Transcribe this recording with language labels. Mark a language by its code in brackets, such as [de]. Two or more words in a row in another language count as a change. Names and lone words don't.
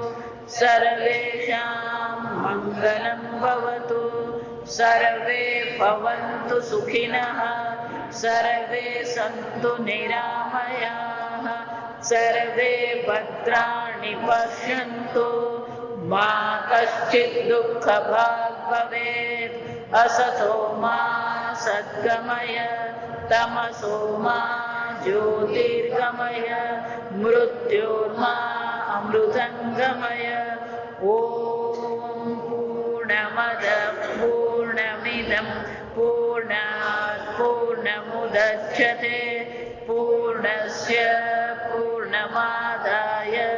[sa] સર્વેષાં મંગલં ભવતુ સર્વે ભવन्तુ સુખિનઃ સર્વે સन्तુ નિરામયાઃ સર્વે ભદ્રાણિ પશ્યन्तુ મા કશ્ચિદ દુઃખ ભાગ ભવેત. અસતો મા સદ્ગમય તમસો મા ज्योतिर्गमय मृत्योर्मा अमृतङ्गमय ॐ पूर्णमदः पूर्णमिदं पूर्णात् पूर्णमुदच्यते पूर्णस्य पूर्णमादाय